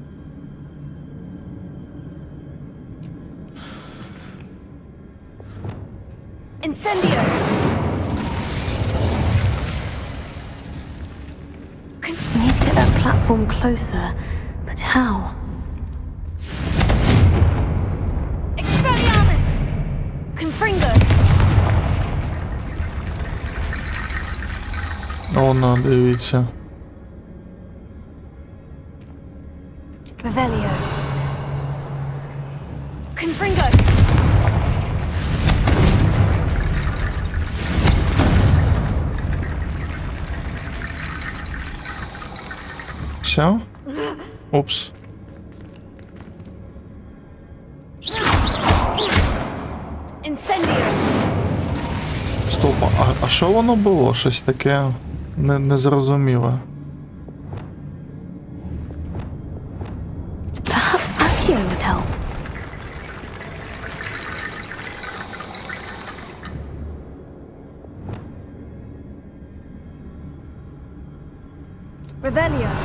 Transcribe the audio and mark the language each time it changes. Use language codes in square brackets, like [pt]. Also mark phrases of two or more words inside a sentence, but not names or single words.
[en] Incendio! We need to get that platform closer, but how? Expelliarmus! Confringo! [uk] О, дивіться. Revelio. Confringo! Все? Упс. Incendio! Стоп, а що воно було? Щось таке незрозуміле. [en] Perhaps Accio would help. Revelio.